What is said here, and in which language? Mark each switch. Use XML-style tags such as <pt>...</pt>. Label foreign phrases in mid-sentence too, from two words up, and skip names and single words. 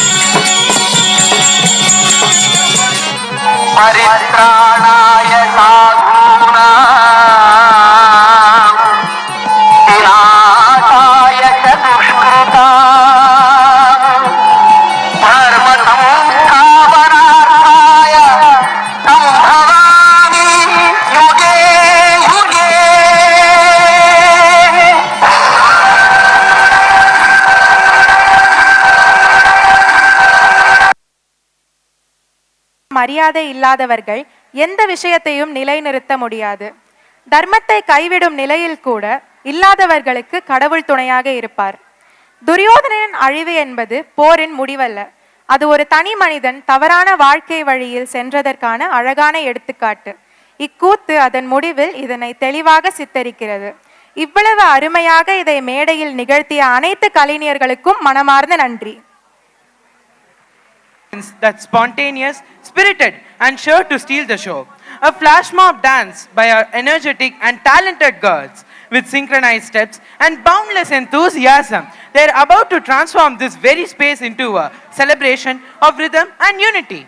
<sa>परित्राणाय साधूनां विनाशाय च दुष्कृताम् धर्म संस्थापनार्थाय सम्भवामि युगे युगे.</sa> <ta>மரியாதை இல்லாதவர்கள் எந்த விஷயத்தையும் நிலைநிறுத்த முடியாது. தர்மத்தை கைவிடும் நிலையில் கூட இல்லாதவர்களுக்கு கடவுள் துணையாக இருப்பார். துரியோதனனின் அழிவு என்பது போரின் முடிவல்ல. அது ஒரு தனி மனிதன் தவறான வாழ்க்கை வழியில் சென்றதற்கான அழகான எடுத்துக்காட்டு. இக்கூத்து அதன் முடிவில் இதனை தெளிவாக சித்தரிக்கிறது. இவ்வளவு அருமையாக இதை மேடையில் நிகழ்த்திய அனைத்து கலைஞர்களுக்கும் மனமார்ந்த நன்றி.</ta> <en>That spontaneous, spirited, and sure to steal the show. A flash mob dance by our energetic and talented girls with synchronized steps and boundless enthusiasm. They're about to transform this very space into a celebration of rhythm and unity.</en>